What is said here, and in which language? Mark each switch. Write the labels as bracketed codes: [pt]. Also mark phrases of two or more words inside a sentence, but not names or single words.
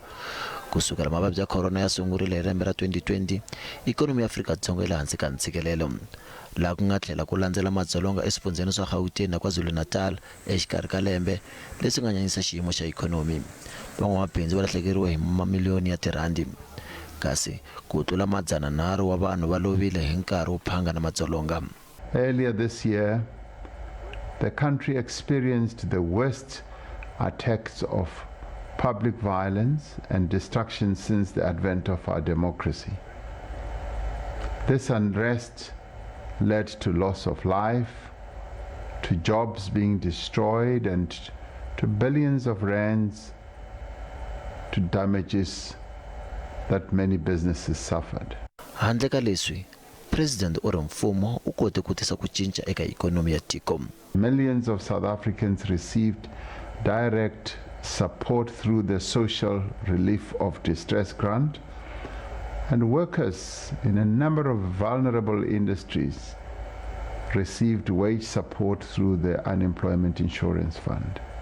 [ts] Kusukela mavabyi ya corona ya sungurile hi lembe ra 2020, ikonomi ya Afrika-Dzonga yi le hansi ka ntshikelelo, laha ku nga tlhela ku landzela madzolonga eswifundzeni swa Gauteng na KwaZulu-Natal exikarhi ka lembe leswi nga nyanyisa xiyimo xa ikhonomi. Van'wamabindzu va lahlekeriwe hi mamiliyoni ya tirhandi, kasi ku tlula madzananharhu wa vanhu va lovile hi nkarhi wo phanga na madzolonga. [en] Earlier this year, the country experienced the worst attacks of public violence and destruction since the advent of our democracy. This unrest led to loss of life, to jobs being destroyed, and to billions of rands to damages that many businesses suffered. [ts] Handle ka leswi, President u ri mfumo u kote ku tisa ku cinca eka ikonomi ya tiko. [en] Millions of South Africans received direct support through the Social Relief of Distress Grant, and workers in a number of vulnerable industries received wage support through the Unemployment Insurance Fund.